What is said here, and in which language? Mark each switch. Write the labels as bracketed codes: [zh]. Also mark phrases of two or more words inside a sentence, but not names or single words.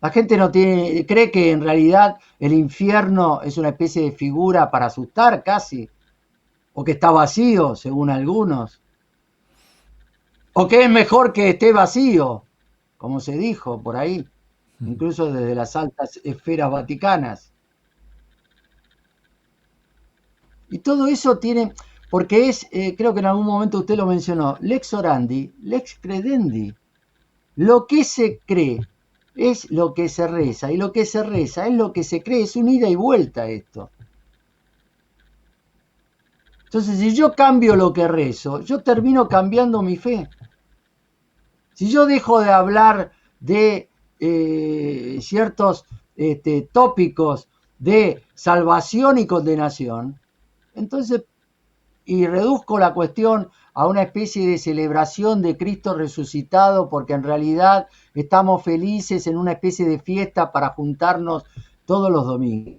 [es] La gente no tiene, cree que en realidad el infierno es una especie de figura para asustar casi, o que está vacío, según algunos, o que es mejor que esté vacío, como se dijo por ahí, incluso desde las altas esferas vaticanas. Y todo eso tiene, porque es, creo que en algún momento usted lo mencionó, [la] lex orandi, lex credendi. [es] Lo que se cree es lo que se reza, y lo que se reza es lo que se cree, es un ida y vuelta esto. Entonces, si yo cambio lo que rezo, yo termino cambiando mi fe. Si yo dejo de hablar de ciertos tópicos de salvación y condenación, entonces, y reduzco la cuestión a una especie de celebración de Cristo resucitado, porque en realidad estamos felices en una especie de fiesta para juntarnos todos los domingos.